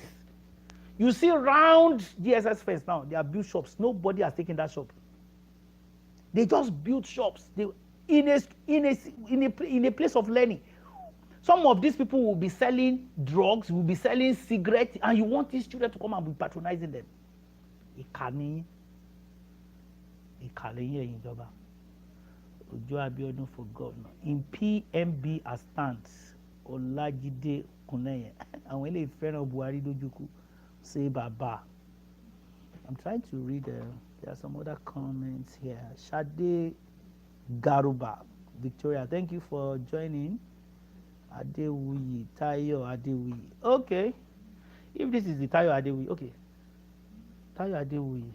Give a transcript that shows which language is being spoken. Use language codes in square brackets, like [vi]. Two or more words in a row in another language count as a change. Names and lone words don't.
[en] You see around GSS Fest now, they have built shops. Nobody has taken that shop. They just built shops. In a place of learning. Some of these people will be selling drugs, will be selling cigarettes, and you want these children to come and be patronizing them. [yo] Ìkànnì ìjọba. [en] Ojo Abiodun for governor. In PMB as stands, Olajide Kuneye. And when they friend of Buhari Dojuku, say Baba. I'm trying to read, there are some other comments here. Shade Garuba, Victoria, thank you for joining. Adewuyi, Tayo Adewuyi. Okay. If this is the Tayo Adewuyi, okay. Tayo Adewuyi.